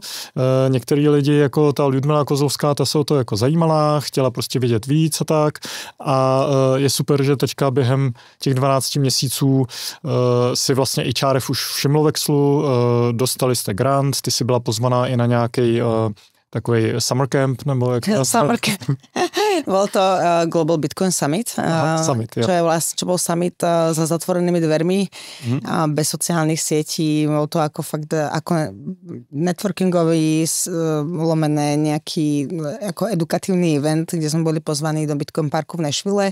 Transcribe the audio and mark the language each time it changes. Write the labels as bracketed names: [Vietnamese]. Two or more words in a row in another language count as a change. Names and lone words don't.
[Czech] Některý lidi, jako ta Ľudmila Kozlovská, ta se o to jako zajímala, chtěla prostě vědět víc a tak. A je super, že teďka během těch 12 měsíců si vlastně HRF už všimlo Vexlu, dostali jste grant, ty si byla pozvaná i na nějaký takový [English] summer camp, [Czech] nebo jak... [English] Summer camp. [Slovak] Bol to Global Bitcoin Summit, čo bol summit za zatvorenými dvermi, bez sociálnych sietí. Bol to ako fakt ako networkingový, lomené nejaký ako edukatívny event, kde sme boli pozvaní do Bitcoin Parku v Nashville.